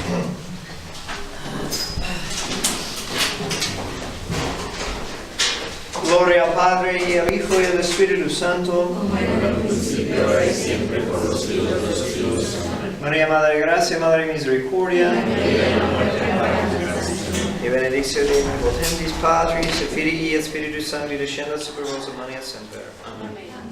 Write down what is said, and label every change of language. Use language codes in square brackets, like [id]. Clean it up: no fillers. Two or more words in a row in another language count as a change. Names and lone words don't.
[es] Gloria al Padre, y al Hijo, y al Espíritu Santo. Como era en el principio, ahora y siempre, por los siglos de los siglos. María, Madre de Gracia, Madre de Misericordia. [la] Y benedictio Dei omnipotentis Patris, et Filii, et Spiritus Sancti, descendat super vos omnia semper. Amen.